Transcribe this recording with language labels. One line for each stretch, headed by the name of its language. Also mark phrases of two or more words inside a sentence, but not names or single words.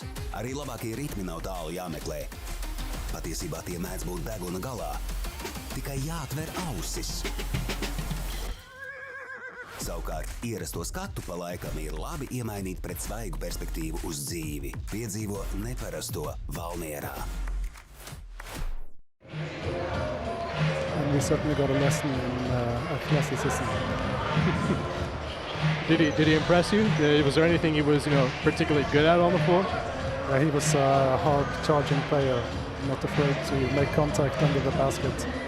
Latvian: Arī labākie ritmi nav tālu jāmeklē. Patiesībā tie mēdz būt deguna galā. Tikai jāatver ausis. Savukārt, ierasto skatu pa laikam ir labi iemainīt pret svaigu perspektīvu uz dzīvi. Piedzīvo neparasto Valmierā.
English: And we certainly got a lesson in athleticism. Did he impress you? Was there anything he was, particularly good at on the floor? He was a hard charging player, not afraid to make contact under the basket.